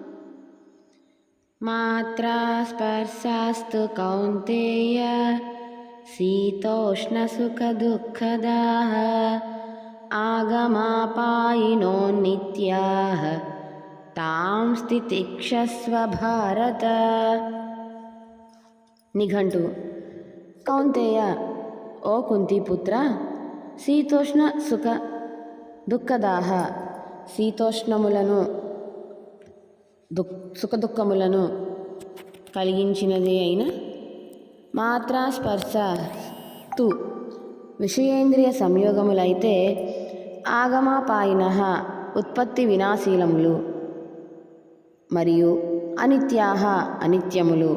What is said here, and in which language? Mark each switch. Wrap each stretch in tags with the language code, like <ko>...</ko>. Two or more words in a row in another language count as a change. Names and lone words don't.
<sa>मात्रा स्पर्शास्तु कौन्तेय शीतोष्णसुखदुःखदाः आगमापायिनो नित्याः तां स्थितिक्षस्व भारत।</sa> <te>నిఘంటు కౌంతేయ, ఓ కుంతిపుత్ర, శీతోష్ణ సుఖ దుఃఖదాహ, శీతోష్ణములను సుఖదుఖములను కలిగించినదే అయిన మాత్రా స్పర్శ తు విషయేంద్రియ సంయోగములైతే ఆగమాపాయిన ఉత్పత్తి వినాశీలములు మరియు అనిత్యాహ అనిత్యములు.</te>